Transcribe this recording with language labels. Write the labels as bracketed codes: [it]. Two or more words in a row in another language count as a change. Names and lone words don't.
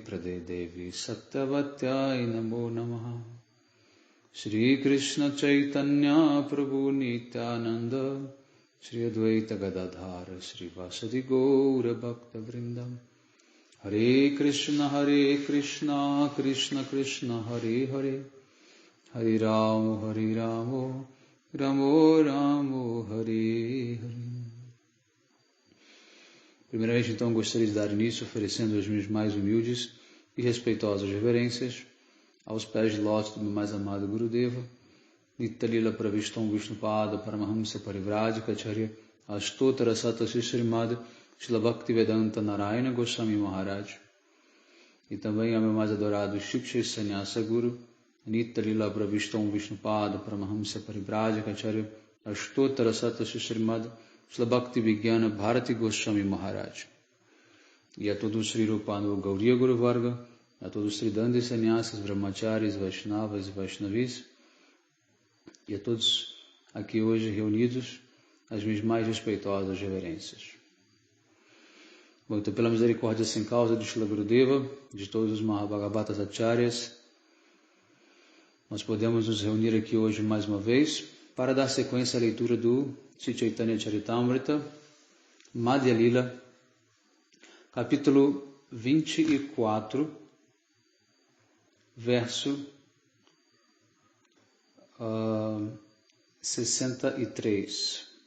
[sa] Prade Devi Satyavatyai Namo Namaha Shri Krishna Chaitanya Prabhu Nityananda Shri Advaita Gadadhara Shri Vasadi Gaura Bhakta Vrindam Hare Krishna Krishna Krishna Hare Hare Hare Ramo Ramo Ramo Hare Hare. [pt] Primeiramente, então, gostaria de dar início oferecendo as minhas mais humildes e respeitosas reverências aos pés de lótus do meu mais amado Gurudeva, Nitalila Pravishtam Vishnupada Paramahamsa Parivradika Acharya Ashtotara Sata Srimad Srila Bhaktivedanta Narayana Goswami Maharaj, e também ao meu mais adorado Shiksha Sannyasa Guru, Nitalila Pravishtam Vishnupada Paramahamsa Parivradika Acharya Ashtotara Sata Srimad Srila Bhakti Vigyana Bharati Goswami Maharaj, e a todos os Sri Rupanu Gauriya Guru Varga, a todos os Sri Dandi Sannyasas, Brahmacharis, Vaishnavas e Vaishnavis, e a todos aqui hoje reunidos, as minhas mais respeitosas reverências. Bom, então, pela misericórdia sem causa de Srila Gurudeva, de todos os Mahabhagavatas Acharyas, nós podemos nos reunir aqui hoje mais uma vez para dar sequência à leitura do Sri Chaitanya Charitamrita, Madhya Lila, capítulo 24, verso 63.